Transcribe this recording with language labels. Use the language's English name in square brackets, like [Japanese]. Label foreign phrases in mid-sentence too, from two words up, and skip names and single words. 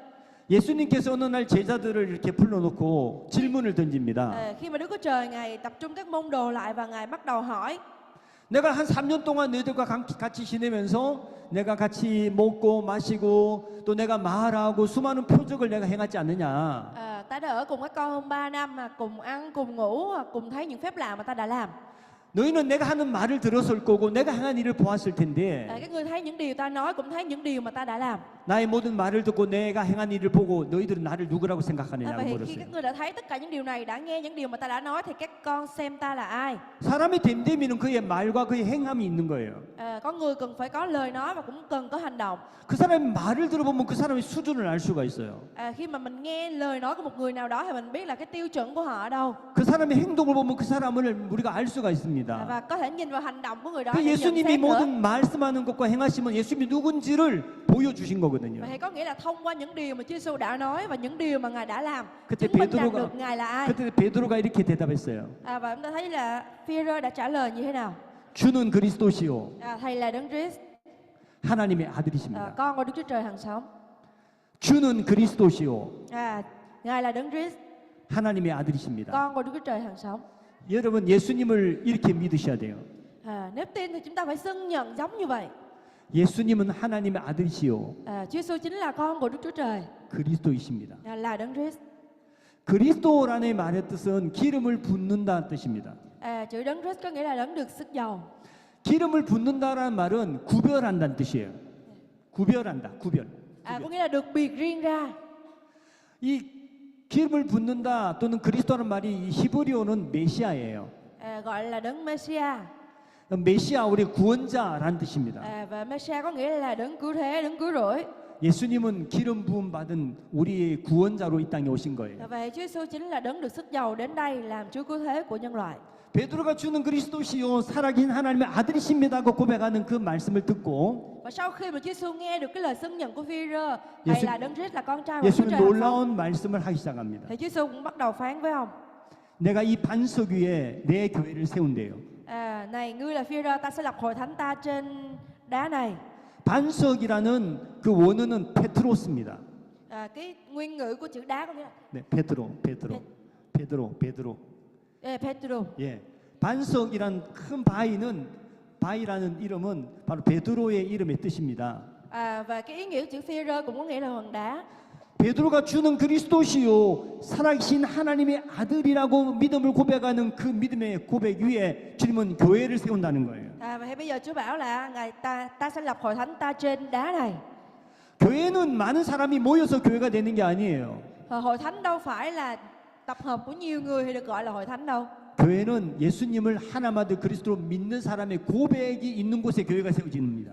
[Korean] 예수님께서 어느 날 제자들을 이렇게 불러놓고 질문을 던집니다. [Vietnamese] Khi mà Đức Chúa Trời Ngài tập trung các môn đồ lại và Ngài bắt đầu hỏi. [Korean] 내가 한 3년 동안 너희들과 같이 지내면서 내가 같이 먹고 마시고 또 내가 말하고 수많은 표적을 내가 행하지 않느냐. [Vietnamese] Ta đã ở cùng các con hơn 3 năm mà cùng ăn, cùng ngủ, cùng thấy những phép lạ mà ta đã làm. [Korean] 너희는 내가 하는 말을 들었을 거고 내가 행한 일을 보았을 텐데 [Vietnamese] Các ngươi thấy những điều ta nói, cũng thấy những điều mà ta đã làm. [Korean] 나의 모든 말을 듣고 내가 행한 일을 보고 너희들은 나를 누구라고 생각하느냐고 [Vietnamese] Vậy thì khi [Korean] 물었어요. [Vietnamese] các ngươi đã thấy tất cả những điều này, đã nghe những điều mà ta đã nói, thì các con xem ta là ai? [Korean] 사람의 됨됨이는 그의 말과 그의 행함이 있는 거예요. [Vietnamese] Có người cần phải có lời nói và cũng cần có hành động. [Korean] 그 사람의 말을 들어보면 그 사람의 수준을 알 수가 있어요. [Vietnamese] Khi mà mình nghe lời nói của một người nào đó thì mình biết là cái tiêu chuẩn của họ ở đâu. [Korean] 그 사람의 행동을 보면 그 사람을 우리가 알 수가 있습니다. [Vietnamese] Và có thể nhìn vào hành động của người đó [Korean] 그 [Vietnamese] để nhận [Korean] 예수님이 [Vietnamese] xét nữa. [Korean] 모든 말씀하는 것과 행하시면 예수님이 누군지를 보여주신 거거든요. [Vietnamese] Vậy thì có nghĩa là thông qua những điều mà Chúa Giêsu đã nói và những điều mà Ngài đã làm, [Korean] 그때 [Vietnamese] chứng minh rằng [Korean] 베드로가 [Vietnamese] được Ngài là ai. [Korean] 그때 베드로가 이렇게 대답했어요. [Vietnamese] Và chúng ta thấy là Phi-rơ đã trả lời như thế nào? [Korean] 주는 그리스도시요 [Vietnamese] Thầy là Đấng Christ, [Korean] 하나님의 아들이십니다. [Vietnamese] con của Đức Chúa Trời hằng sống. [Korean] 주는 그리스도시요 [Vietnamese] Ngài là Đấng Christ, [Korean] 하나님의 아들이십니다. [Vietnamese] con của Đức Chúa Trời hằng sống. [Korean] 여러분 예수님을 이렇게 믿으셔야 돼요. [Vietnamese] Nếu tin thì chúng ta phải xưng nhận giống như vậy. [Korean] 예수님은 하나님의 아들이시요 [Vietnamese] Chúa Giêsu chính là con của Đức Chúa Trời, [Korean] 그리스도이십니다. [Vietnamese] là Đấng Christ. [Korean] 그리스도라는 말의 뜻은 기름을 붓는다는 뜻입니다. [Vietnamese] Chữ Đấng Christ có nghĩa là đấng được sức dầu. [Korean] 기름을 붓는다라는 말은 구별한다는 뜻이에요. 구별한다, 구별. [Vietnamese] Có nghĩa là được biệt riêng ra. [Korean] 이 기름을 붓는다 또는 그리스도라는 말이 이 히브리어는 메시아예요. [Vietnamese] Gọi là đấng Messiah. [Korean] 메시아 우리 구원자라는 뜻입니다. [Vietnamese] Và Messiah có nghĩa là đấng cứu thế, đấng cứu rỗi. [Korean] 예수님은 기름 부음 받은 우리의 구원자로 이 땅에 오신 거예요. [Vietnamese] Vậy Chúa Giêsu chính là đấng được sức dầu đến đây làm Chúa cứu thế của nhân loại. [Korean] 베드로가 주는 그리스도시요 살아계신 하나님의 아들이십니다고 고백하는 그 말씀을 듣고 [Vietnamese] Và sau khi mà Chúa Giêsu nghe được cái lời xưng nhận của Phi-rơ, Thầy [Korean] 예수- [Vietnamese] là đấng Christ, là con trai của Chúa [Korean] 예수는 [Vietnamese] Trời hằng sống, [Korean] 놀라운 말씀을 하기 시작합니다. [Vietnamese] thì Chúa Giêsu cũng bắt đầu phán với ông: [Korean] 내가 이 반석 위에 내 교회를 세운대요. [Vietnamese] này ngươi là Phi-rơ, ta sẽ lập hội thánh ta trên đá này. [Korean] 반석이라는 그 원어는 페트로스입니다. [Vietnamese] Cái nguyên ngữ của chữ đá có nghĩa là [Korean] 네, 베드로. Petro. 예, 반석이란 큰 바위라는 이름은 바로 베드로의 이름의 뜻입니다. [Vietnamese] Và cái ý nghĩa của chữ Phi-rơ cũng có nghĩa là hòn đá. [Korean] 베드로가 주는 그리스도시요 살아계신 하나님의 아들이라고 믿음을 고백하는 그 믿음의 고백 위에 주님은 교회를 세운다는 거예요. [Vietnamese] Và bây giờ Chúa bảo là ngài ta sẽ lập hội thánh ta trên đá này. [Korean] 교회는 많은 사람이 모여서 교회가 되는 게 아니에요. [Vietnamese] Hội thánh đâu phải là tập hợp của nhiều người thì được gọi là hội thánh đâu. [Korean] 교회는 예수님을 하나님 아들 그리스도로 믿는 사람의 고백이 있는 곳에 교회가 세워집니다.